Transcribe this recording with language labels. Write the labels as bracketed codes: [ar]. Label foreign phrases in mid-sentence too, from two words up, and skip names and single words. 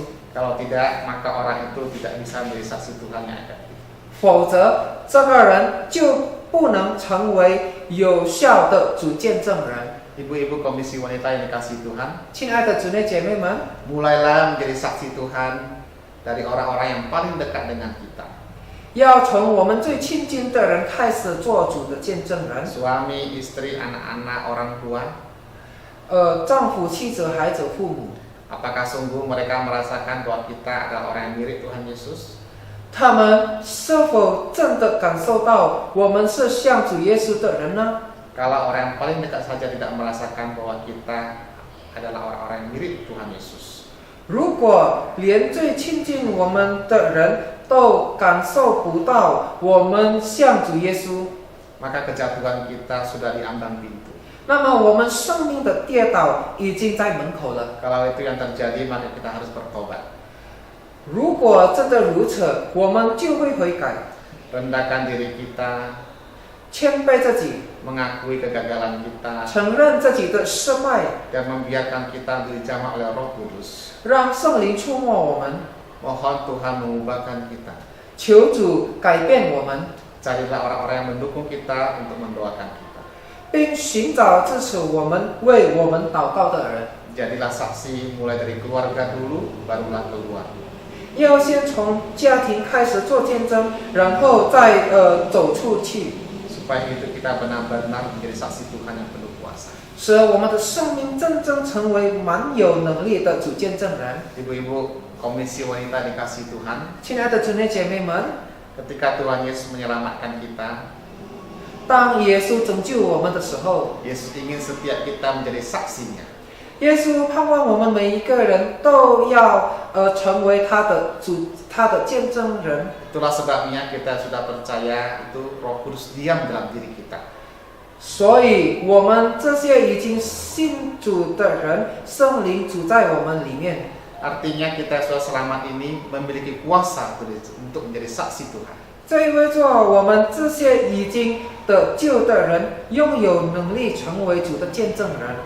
[id] Kalau tidak, maka orang itu tidak bisa menjadi saksi Tuhan yang efektif. [zh] 否则这个人就不能成为有效的主见证人。 [id] Ibu-ibu komisi wanita yang dikasihi Tuhan, [zh] 亲爱的姊妹姐妹们， [id] mulailah menjadi saksi Tuhan dari orang-orang yang paling dekat dengan kita. [zh] 要从我们最亲近的人开始做主的见证人。 [id] Suami, istri, anak-anak, orang tua. [zh] 丈夫、妻子、孩子、父母， [id] Apakah sungguh mereka merasakan bahwa kita adalah orang yang mirip Tuhan Yesus? [zh] 他们是否真的感受到我们是像主耶稣的人呢？ [id] Kalau orang yang paling dekat saja tidak merasakan bahwa kita adalah orang-orang yang mirip Tuhan Yesus, [zh] 如果连最亲近我们的人都感受不到我们像主耶稣， [id] maka kejatuhan kita sudah di ambang pintu. [zh] 那么我们生命的跌倒已经在门口了。 [id] Kalau itu yang terjadi, maka kita harus bertobat. [zh] 如果真的如此，我们就会悔改， [id] Rendahkan diri kita, [zh] 谦卑自己， [id] mengakui kegagalan kita, [zh] 承认自己的失败， [id] dan membiarkan kita dijamah oleh Roh Kudus. [zh] 让圣灵触摸我们， [id] Mohon Tuhan mengubahkan kita. [zh] 求主改变我们， [id] Carilah orang-orang yang mendukung kita untuk mendoakan kita. [zh] 并寻找支持我们、为我们祷告的人。 [id] Jadilah saksi mulai dari keluarga dulu, barulah keluar. [zh] 要先从家庭开始做见证，然后再走出去， [id] Supaya hidup kita benar-benar menjadi saksi Tuhan yang penuh kuasa. [zh] 使我们的生命真正成为蛮有能力的主见证人。 [id] Ibu-ibu komisi wanita dikasihi Tuhan, [zh] 亲爱的姊妹姐妹们， [id] ketika Tuhan Yesus menyelamatkan kita, [zh] 当耶稣拯救我们的时候， [id] Yesus ingin setiap kita menjadi saksinya. [zh] 耶稣盼望我们每一个人都要成为他的见证人。 [id] Itulah sebabnya kita sudah percaya itu Roh Kudus diam dalam diri kita. [zh] 所以，我们这些已经信主的人，圣灵住在我们里面。 [id] Artinya kita sudah selamat ini memiliki kuasa untuk menjadi saksi Tuhan. [zh] 这意味着我们这些已经得救的人，拥有能力成为主的见证人。